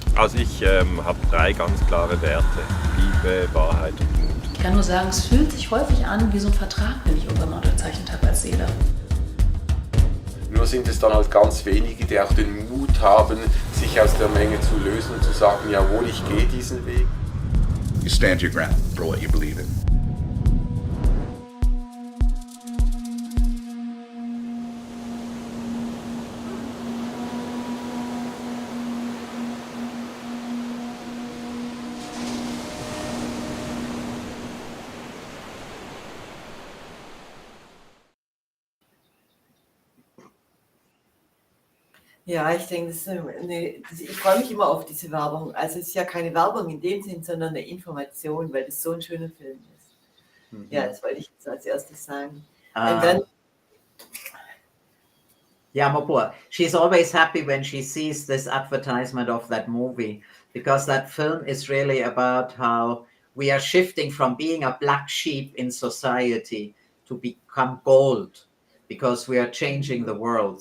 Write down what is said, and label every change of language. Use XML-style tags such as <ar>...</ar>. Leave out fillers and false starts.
<de>Also ich habe 3 ganz klare Werte. Liebe, Wahrheit und Mut. Ich kann nur sagen, es fühlt sich häufig an wie so ein Vertrag, den ich irgendwann mal unterzeichnet habe als Seele. Nur sind es dann halt ganz wenige, die auch den Mut haben, sich aus der Menge zu lösen und zu sagen, jawohl, ich gehe diesen Weg.</de> <en>You stand your ground for what you believe in.</en> <de>Ja, ich denke, ich freue mich immer auf diese Werbung. Also es ist ja keine Werbung in dem Sinn, sondern eine Information, weil das so ein schöner Film ist. Ja, das wollte ich jetzt als erstes sagen. Und dann,</de> <en>yeah, Mopua, she's always happy when she sees this advertisement of that movie, because that film is really about how we are shifting from being a black sheep in society to become gold, because we are changing the world.</en>